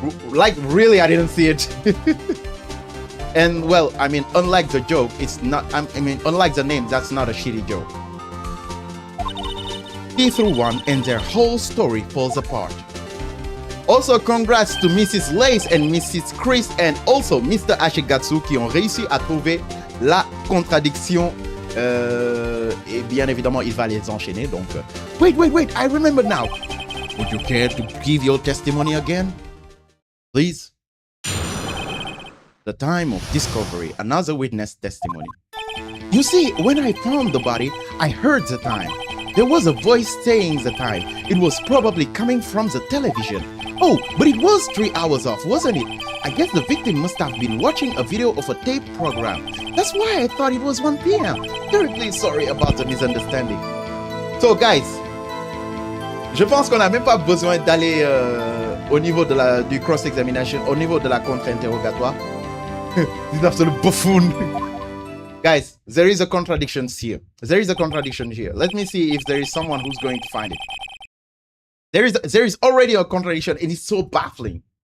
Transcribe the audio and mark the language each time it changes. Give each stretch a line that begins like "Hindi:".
English: Like, really, I didn't see it. And, well, I mean, unlike the joke, it's not, unlike the name, that's not a shitty joke. T through 1 and their whole story falls apart. Also, congrats to Mrs. Lace and Mrs. Chris and also Mr.
French: Ashigatsu qui ont réussi à trouver la contradiction. Et bien évidemment, il va les enchaîner. Donc,
English: wait, I remember now. Would you care to give your testimony again? Please. The time of discovery, another witness testimony. You see, when I found the body, I heard the time. There was a voice saying the time. It was probably coming from the television. Oh, but it was 3 hours off, wasn't it? I guess the victim must have been watching a video of a tape program. That's why I thought it was 1 p.m. Terribly sorry about the misunderstanding. So guys,
French: je pense qu'on n'a même pas besoin d'aller au niveau de du cross-examination, au niveau de la contre-interrogatoire.
English: This absolute buffoon. Guys, there is a contradiction here. There is a contradiction here. Let me see if there is someone who's going to find it. There is already a contradiction, and it's so baffling.